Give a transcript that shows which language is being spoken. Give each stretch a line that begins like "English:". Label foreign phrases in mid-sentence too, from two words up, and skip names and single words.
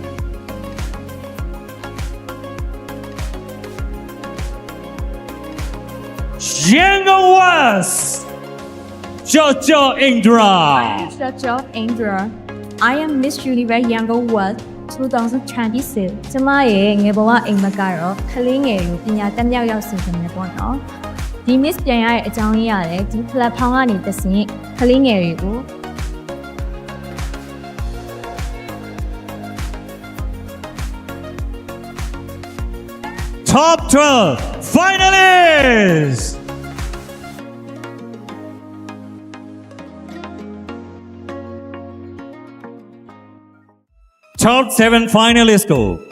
Burmese: Yangon West Jojo Indra. Jojo Indra.
English: I am Miss Universe Yangon West 2026
Burmese: ကျမရဲ့ငယ်ဘဝအိမ်မက်ကတော့ကလေးငယ်ကိုပညာတက်မြောက်ရောက်စေခြင်းပဲပေါ့နော်ဒီ Miss ပြန်ရတဲ့အကြောင်းရင်းရတယ်ဒီ platform ကနေတဆင့်ကလေးငယ်တွေကို
English: Top 12 finalists. Top 7 finalists go.